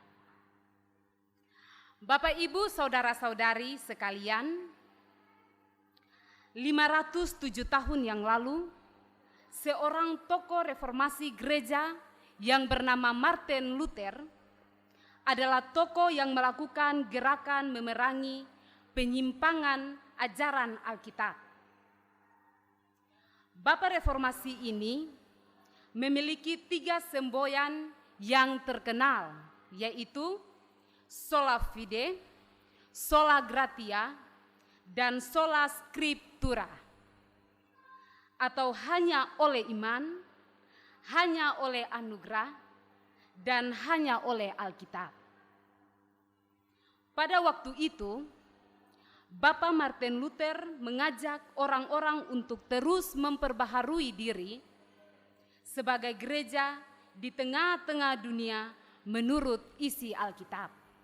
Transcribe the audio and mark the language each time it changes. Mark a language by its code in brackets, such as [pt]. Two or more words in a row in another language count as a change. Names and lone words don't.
[id] Bapak Ibu saudara-saudari sekalian, 507 tahun yang lalu, seorang tokoh reformasi gereja yang bernama Martin Luther adalah tokoh yang melakukan gerakan memerangi penyimpangan ajaran Alkitab. Bapak reformasi ini memiliki 3 semboyan yang terkenal, yaitu [la] sola fide, sola gratia, [id] dan [la] sola scriptura, [id] atau hanya oleh iman, hanya oleh anugerah, dan hanya oleh Alkitab. Pada waktu itu, Bapak Martin Luther mengajak orang-orang untuk terus memperbaharui diri sebagai gereja di tengah-tengah dunia menurut isi Alkitab.